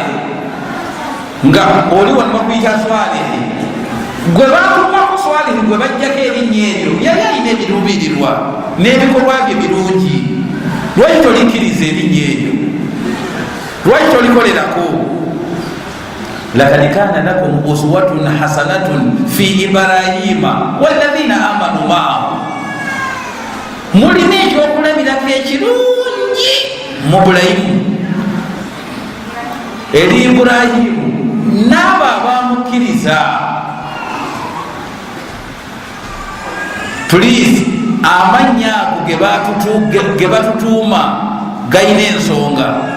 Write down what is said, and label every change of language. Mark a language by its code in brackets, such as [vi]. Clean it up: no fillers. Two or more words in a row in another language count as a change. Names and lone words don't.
[lg] nga oli wano bakuyita Swale gwe batumako Swale gwe bajjako erinnya eryo yali alina ebiruubirirwa n'ebikolwa bye birungi lwaki tolikkiriza erinnya eryo lwaki tolikolerako [ar] لقد كان لكم أسوة حسنة في إبراهيم والذين آمنوا معه [lg] mulina ekyokulabirako ekirungi mu Ibulayimu eri Ibulayimu n'abo abamukkiriza. Please amanya ago ge batutuuma galina ensonga.